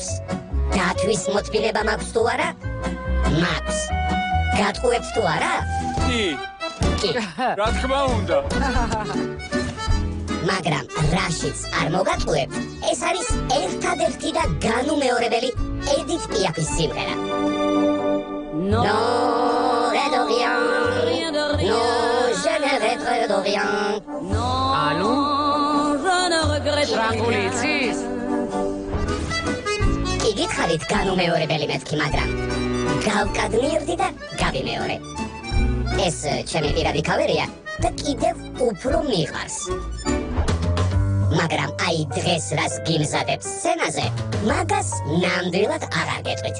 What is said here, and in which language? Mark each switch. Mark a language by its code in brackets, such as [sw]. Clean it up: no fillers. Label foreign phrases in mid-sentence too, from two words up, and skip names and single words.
[ka] დათვის მოთბილება მაქვს თუ არა? მაქვს. გატყუებთ თუ არა? კი. კი. რა თქმა უნდა. მაგრამ რაშიც არ მოგატყუებთ, ეს არის ერთადერთი და განუმეორებელი ედით პიაფის სიმღერა. [fr] Non, rien de rien. Non, je ne regrette de rien. [ka] ანუ [fr] je ne regrette [ka] ფრანგული იცის? კი გითხარით განუმეორებელი მეთქი, მაგრამ გავკადნიერდი და გავიმეორე. ეს ჩემი პირადი ქავერია და კიდევ უფრო მიყვარს. მაგრამ აი დღეს რას გიმზადებ სცენაზე, მაგას ნამდვილად აღარ გეტყვით.